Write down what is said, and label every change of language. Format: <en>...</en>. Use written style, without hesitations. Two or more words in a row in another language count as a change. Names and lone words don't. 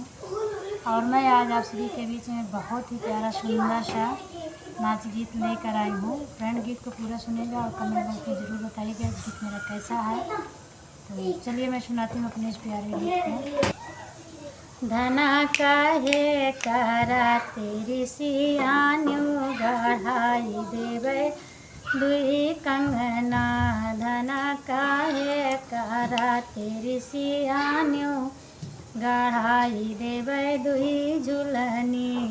<hi>और मैं आज आप सभी के बीच में बहुत ही प्यारा सुंदर सा नाच गीत लेकर आई हूँ। फ्रेंड, गीत को पूरा सुनिएगा और</hi> <en>comment box</en> <hi>में ज़रूर बताइएगा गीत मेरा कैसा है। तो चलिए मैं सुनाती हूँ अपने इस प्यारे गीत को।</hi> <gbm>धना काहे करा तेरी सियान्यू गढ़ाई देवे दुई कंगना। धना काहे करा तेरी सियान्यू गढ़ाई देवे दुई झुलनी।</gbm>